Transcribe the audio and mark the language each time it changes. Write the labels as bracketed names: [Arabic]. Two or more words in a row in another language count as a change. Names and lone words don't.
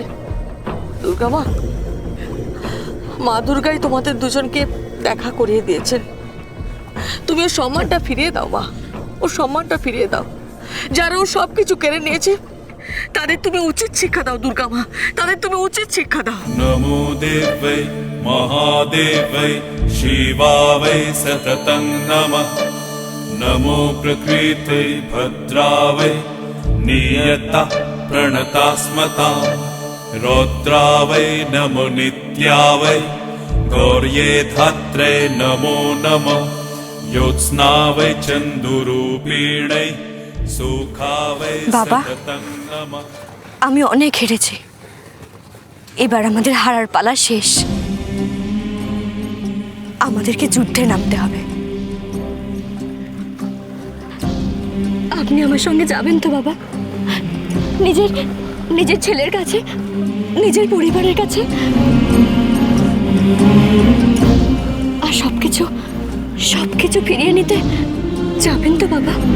[Bangla] দুর্গা মা, মা দুর্গাই তোমাদের দুজনকে দেখা করিয়ে দিয়েছেন। তুমি ওর সম্মানটা ফিরিয়ে দাও মা, ওর সম্মানটা ফিরিয়ে দাও। যারা ও সব কিছু কেড়ে নিয়েছে তাদের তুমি উচিত শিক্ষা দাও দুর্গা মা, তাদের তুমি উচিত শিক্ষা দাও। [Sanskrit] नमो देवै महादेवै शिवावै सततं नमः। नमो प्रकृते भद्रावै नियता प्रणतास्मता। रौद्रावै नमो नित्यावै गौर्ये धात्रे नमो नमः। ज्योत्स्नावै चन्दुरूपिणै सुखावै बाबा। सततं नमः। [Bangla] আমি অনেক হেরেছি, এবার আমাদের হারার পালা শেষ। আমাদেরকে যুদ্ধে নামতে হবে। আপনি আমার সঙ্গে যাবেন তো বাবা? নিজের নিজের ছেলের কাছে, নিজের পরিবারের কাছে, আর সবকিছু সবকিছু ফিরিয়ে নিতে যাবেন তো বাবা?